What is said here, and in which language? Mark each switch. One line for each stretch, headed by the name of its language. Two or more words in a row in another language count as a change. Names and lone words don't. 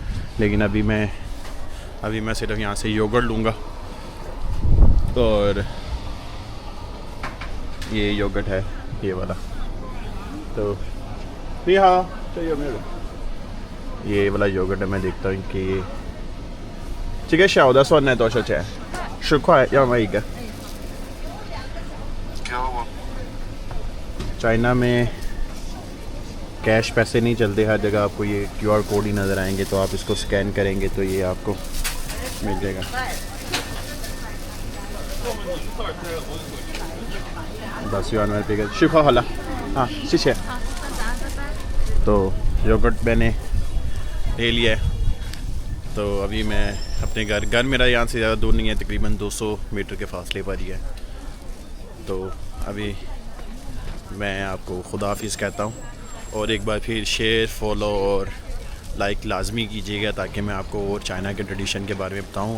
Urdu: لیکن ابھی میں صرف یہاں سے یوگرٹ لوں گا، اور یہ یوگرٹ ہے یہ والا. تو یہ والا یوگرٹ ہے، میں دیکھتا ہوں کہ ٹھیک ہے.
Chinese: 小的酸奶多少钱？10块，要买一个。
Urdu: چائنا میں کیش پیسے نہیں چلتے، ہر جگہ آپ کو یہ QR کوڈ ہی نظر آئیں گے، تو آپ اس کو اسکین کریں گے تو یہ آپ کو مل جائے گا. بس یوآن میں پے 10
Chinese: 块好了，
Urdu: ہاں 谢谢। تو یوگرٹ میں نے لے لیا ہے، تو ابھی میں اپنے گھر میرا یہاں سے زیادہ دور نہیں ہے، تقریباً 200 میٹر کے فاصلے پر ہی ہے. تو ابھی میں آپ کو خدا حافظ کہتا ہوں، اور ایک بار پھر شیئر، فالو اور لائک لازمی کیجیے گا تاکہ میں آپ کو اور چائنا کے ٹریڈیشن کے بارے میں بتاؤں.